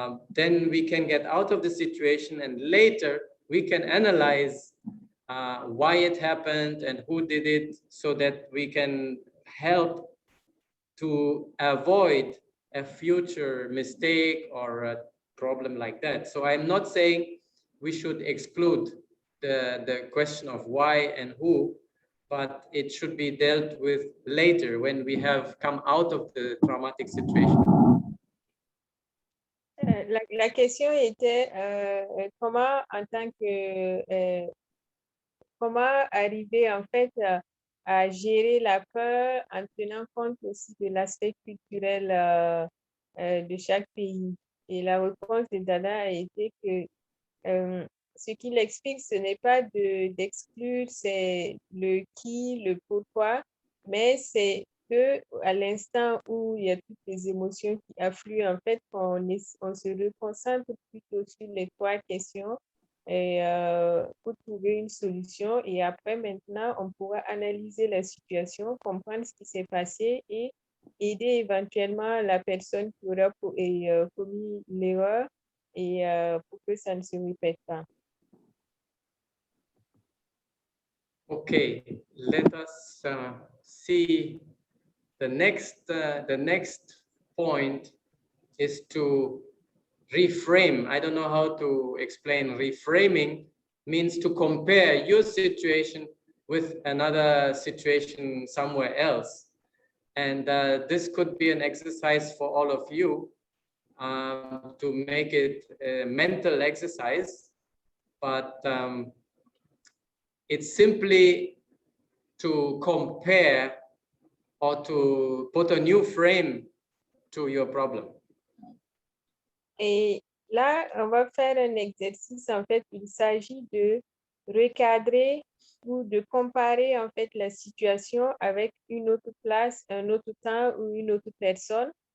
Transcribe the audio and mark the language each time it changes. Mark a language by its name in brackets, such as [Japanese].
[English] then we can get out of the situation, and later we can analyze why it happened and who did it, so that we can help to avoid a future mistake or a problem like that. So I'm not saying we should exclude the question of why and who, but it should be dealt with later when we have come out of the traumatic situation. [French] La question était comment, en tant que comment arriver en fait à gérer la peur en tenant compte aussi de l'aspect culturel de chaque pays. Et la réponse de Dada a été que ce qu'il explique, ce n'est pas d'exclure, c'est le qui, le pourquoi, mais c'est que à l'instant où il y a toutes les émotions qui affluent, en fait, on se reconcentre plutôt sur les trois questions et, pour trouver une solution. Et après, maintenant, on pourra analyser la situation, comprendre ce qui s'est passé et aider éventuellement la personne qui aura commis l'erreur et pour que ça ne se répète pas. [English] Okay, let us see the next point is to reframe. I don't know how to explain. Reframing means to compare your situation with another situation somewhere else. And this could be an exercise for all of you to make it a mental exercise, but it's simply to compare or to put a new frame to your problem. [French] Et là, on va faire un exercice. En fait, il s'agit de recadrer ou de comparer en fait la situation avec une autre place, un autre temps ou une autre personne.